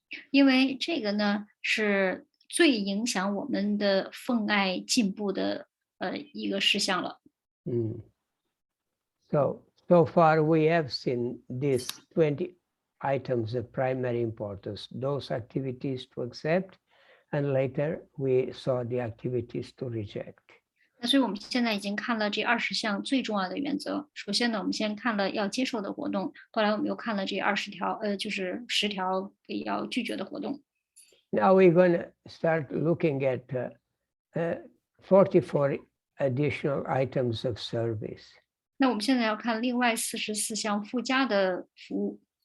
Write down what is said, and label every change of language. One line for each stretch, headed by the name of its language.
Chinese: 因为这个呢是最影响我们的奉爱进步的一个事项了。
English: So far we have seen these 20 items of primary importance, those activities to accept, and later we saw the activities to reject.
Chinese: 那所以我们现在已经看了这20项最重要的原则。首先呢，我们先看了要接受的活动，后来我们又看了这20条，就是10条要拒绝的活动。
English: Now we're going to start looking at 44 additional items of service.
Chinese: 那我们现在要看另外44项附加的服务。